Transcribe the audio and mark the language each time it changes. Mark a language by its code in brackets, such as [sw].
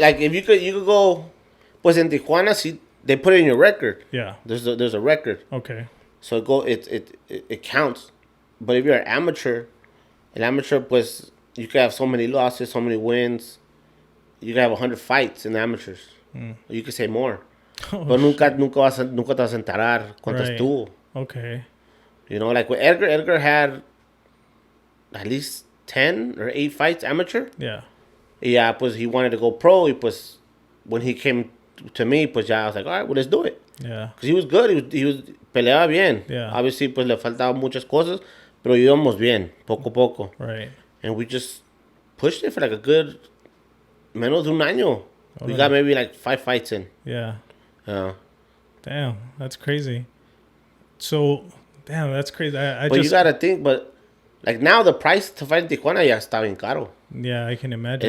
[en] Like if you could go, pues en Tijuana, see, they put it in your record. Yeah. There's a record. Okay. So it counts. But if you're an amateur, pues you could have so many losses, so many wins. You could have 100 fights in the amateurs. You could say more. [es] But nunca te vas a enterar cuántas tuvo. [en] Okay. Like with Edgar had at least 10 or 8 fights amateur. Yeah. Yeah, pues he wanted to go pro. Y pues when he came to me, pues ya I was like, all right, well, let's do it. Yeah. Because he was good. He was peleaba bien. Yeah. [es] Obviously, pues le faltaban muchas cosas, pero íbamos bien, poco a poco. [en] Right. And we just pushed it for like a good menos de un año. We got maybe like 5 fights in. Yeah. Yeah. Damn, that's crazy. So, damn, that's crazy. But you gotta think, like now the price to fight in Tijuana ya está bien caro. Yeah, I can imagine.